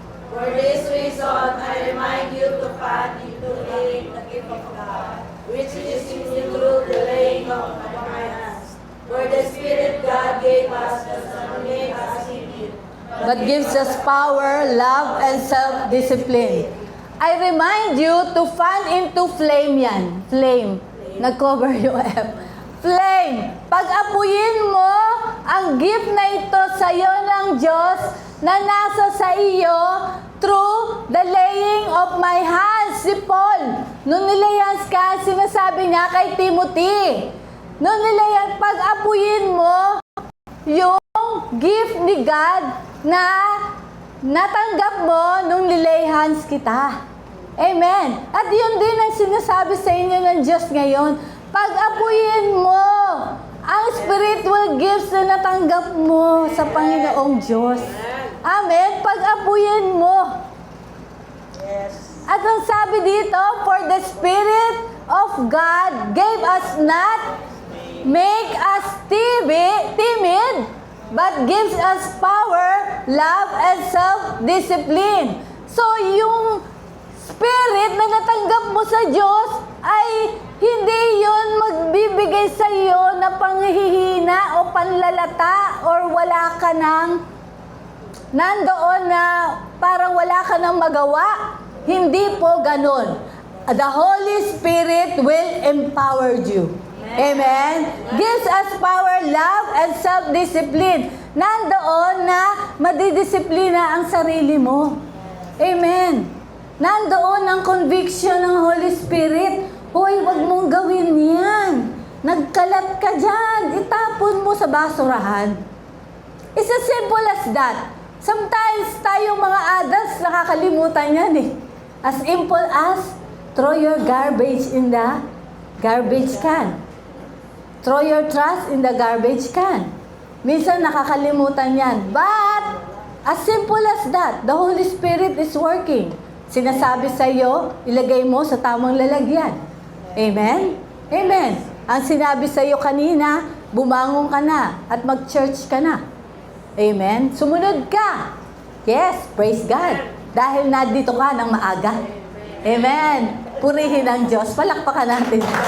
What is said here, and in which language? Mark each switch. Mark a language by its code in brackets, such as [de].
[en] For this reason, I remind you to fan into aid the gift of God, which is in you through the laying of my hands. For the Spirit God gave us does not make us timid, But gives us power, love, and self-discipline. I remind you to fan into flame yan. [tl] Flame. Nag-cover yung F. Flame. Pag-apuyin mo ang gift na ito sa iyo ng Diyos na nasa sa iyo [en] through the laying of my hands. [tl] Si Paul, nung nilayas ka, sinasabi niya kay Timothy, nung nilayas, pag-apuyin mo yung gift ni God na natanggap mo nung nilay hands kita. Amen. At yun din ang sinasabi sa inyo ng Diyos ngayon. Pag-apuyin mo ang spiritual gifts na natanggap mo sa Panginoong Diyos. Amen. Pag-apuyin mo. At ang sabi dito, [en] for the Spirit of God gave us not make us timid, but gives us power, love, and self-discipline. [tl] So, yung Spirit na natanggap mo sa Diyos ay hindi yun magbibigay sa iyo na panghihina o panlalata or wala ka nang nandoon na parang wala ka nang magawa. Hindi po ganun. [en] The Holy Spirit will empower you. Amen? Gives us power, love, and self-discipline. [tl] Nandoon na madidisiplina ang sarili mo. Amen. Nandoon ang conviction ng Holy Spirit. Hoy, wag mong gawin yan. Nagkalat ka dyan. Itapon mo sa basurahan. [en] It's as simple as that. [tl] Sometimes tayong mga adults nakakalimutan yan eh. [en] As simple as throw your garbage in the garbage can. Throw your trash in the garbage can. [tl] Minsan nakakalimutan yan. [en] But, as simple as that, the Holy Spirit is working. [tl] Sinasabi sa iyo, ilagay mo sa tamang lalagyan. Amen? Amen. Ang sinabi sa iyo kanina, bumangon ka na at mag-church ka na. Amen? Sumunod ka. Yes, praise God. Dahil nandito ka ng maaga. Amen. Purihin ang Diyos. Palakpakan natin.